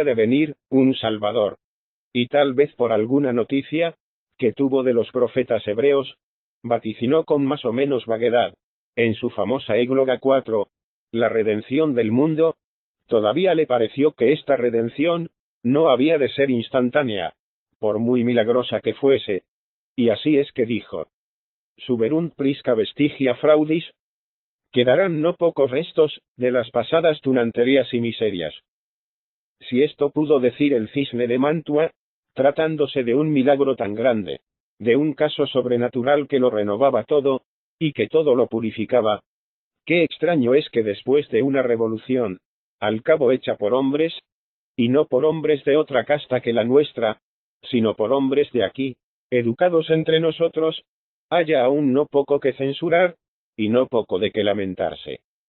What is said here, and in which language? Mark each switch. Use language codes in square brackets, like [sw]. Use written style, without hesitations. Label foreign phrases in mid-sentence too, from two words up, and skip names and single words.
[es] de venir un Salvador, y tal vez por alguna noticia que tuvo de los profetas hebreos, vaticinó con más o menos vaguedad, en su famosa égloga 4, la redención del mundo, todavía le pareció que esta redención no había de ser instantánea, por muy milagrosa que fuese, y así es que dijo: [la] Suberunt prisca vestigia fraudis, [es] quedarán no pocos restos de las pasadas tunanterías y miserias. Si esto pudo decir el cisne de Mantua, tratándose de un milagro tan grande, de un caso sobrenatural que lo renovaba todo, y que todo lo purificaba, qué extraño es que después de una revolución, al cabo hecha por hombres, y no por hombres de otra casta que la nuestra, sino por hombres de aquí, educados entre nosotros, haya aún no poco que censurar, y no poco de que lamentarse.